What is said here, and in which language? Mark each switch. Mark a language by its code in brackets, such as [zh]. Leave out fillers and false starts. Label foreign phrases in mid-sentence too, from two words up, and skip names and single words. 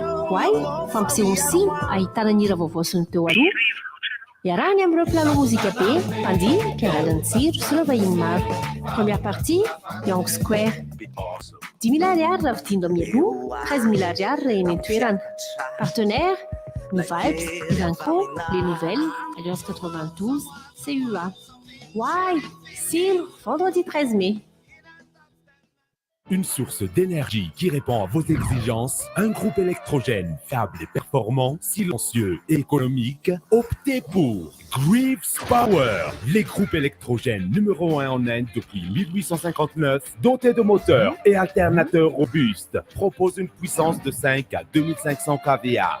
[mg] Hoay, fampiseho sy ahitana ny hira vaovao sy ny teo aloha. Iarahany amin'ireo mpilalao mozika be, mpandihy, mpiangalan'ny tsiro sy ireo vahiny maro. [fr] Première partie, Young Square. [mg] 10 000 ariary raha vidindo mialoha, 13 000 ariary raha eny an-toerana. [fr] Partenaire, New Vibes, Iranco, Les Nouvelles, Alliance 92, CUA. Hoay, Sire, vendredi 13 mai. Une source d'énergie qui répond à vos exigences, un groupe électrogène fiable et performant, silencieux et économique, optez pour Greaves Power, les groupes électrogènes numéro 1 en Inde depuis 1859, dotés de moteurs et alternateurs robustes, proposent une puissance de 5 à 2500 kVA.